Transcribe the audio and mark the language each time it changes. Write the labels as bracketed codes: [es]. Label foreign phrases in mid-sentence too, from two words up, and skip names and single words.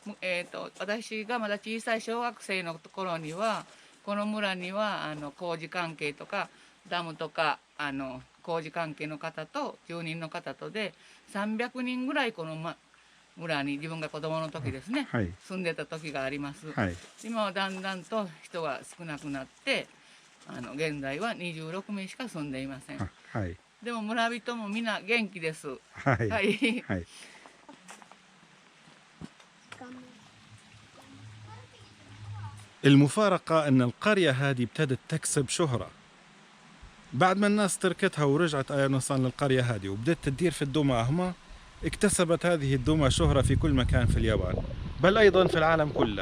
[ja] 私がまだ小さい小学生の頃にはこの村には工事関係とかダムとか工事関係の方と住人の方とで300人ぐらいこの、村に自分が子供の時ですね、はい、住んでた時があります、はい、今はだんだんと人が少なくなって現在は26名しか住んでいません、はい、でも村人もみんな元気です。はい、はい、はい. [ar] المفارقة أن القرية هذه ابتدت تكسب شهرة بعد ما الناس تركتها ورجعت أيانوسان للقرية هذه وبدأت تدير في الدوما أهما. اكتسبت هذه الدوما شهرة في كل مكان في اليابان بل أيضا في العالم كله.